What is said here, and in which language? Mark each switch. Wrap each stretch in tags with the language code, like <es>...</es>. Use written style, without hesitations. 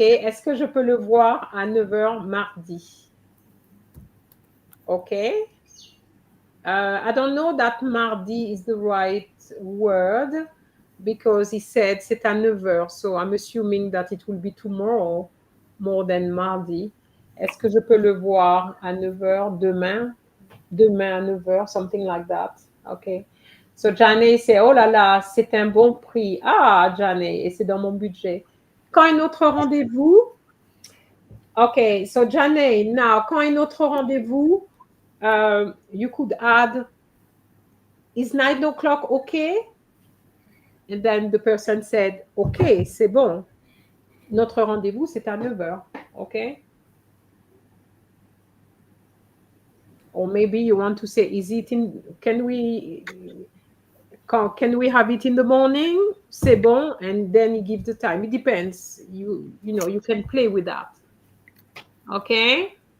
<fr>Est-ce que je peux le voir à 9 h mardi?</fr> <en>OK. I don't know that mardi is the right word because he said</en> <fr>c'est à 9 h.</fr> <en>So I'm assuming that it will be tomorrow more than mardi.</en> <fr>Est-ce que je peux le voir à 9 h demain? Demain à 9 h,</fr> <en>something like that. OK.</en> <fr>So Jane, c'est oh là là, c'est un bon prix. Ah, Jane, et c'est dans mon budget. Quand un autre rendez-vous?</fr> <en>OK. So Jane, now,</en> <fr>quand un autre rendez-vous,</fr> <en>you could add, is 9 o'clock okay? And then the person said, OK,</en> <fr>c'est bon. Notre rendez-vous, c'est à 9 h.</fr> <en>OK? Or maybe you want to say, is it in, can we have it in the morning?</en> <fr>C'est bon.</fr> <en>And then you give the time. It depends. You know, you can play with that. Okay?</en>